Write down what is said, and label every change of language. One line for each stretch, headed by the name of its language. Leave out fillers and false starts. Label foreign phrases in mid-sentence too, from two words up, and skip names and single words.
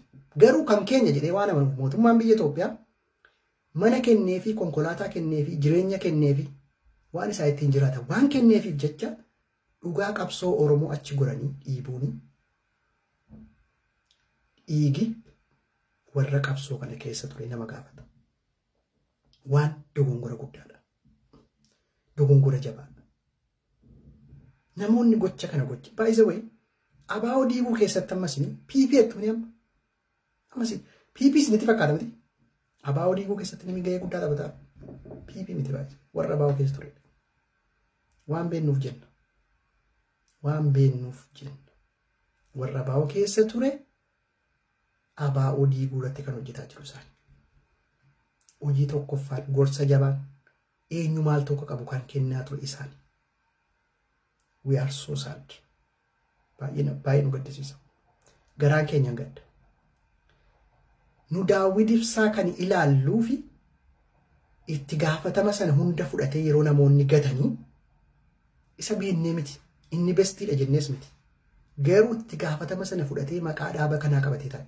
Oromo: Garuu kan keenya jedhee waan amanu mootummaan biyya Itoophiyaa mana kenneefi konkolaataa kenneefi jireenya kenneefi waan isaa ittiin jiraatan waan kenneefiif jecha dhugaa qabsoo Oromoo achi goranii dhiibuuni. Dhiigi warra qabsoo kana keessa ture nama gaafata. Waan dogongora guddaadha. Dogongora jabaadha. Namoonni gocha kana gocha.
English: By the way,
Oromo: abaa'oo diiguu keessatti ammasini PP jettuuni amma. Ammasini PP isinitti fakkaata miti. Abaa'oo diiguu keessatti namni gahee guddaa taphata. PP miti baay'ee. Warra abaa'oo keessa ture. Waan beennuuf jenna. Waan beennuuf jenna. Warra abaa'oo keessa ture abaa'oo diiguu irratti kan hojjetaa jiru isaanii. Hojii tokkoffaan gorsa jabaan eenyu maal tokko qabu kan kennaa ture isaanii.
English: We are so sad.
Oromo: Baay'ee nu gaddisiisa. Garaan keenya gadda. Nu Daawwid Ibsaa kan ilaalluu fi itti gaafatama sana hunda fudhatee yeroo namoonni gatanii isa beennee miti. Inni bestiidha jennees miti. Garuu itti gaafatama sana fudhatee maqaa dhaaba kanaa qabatee taa'e.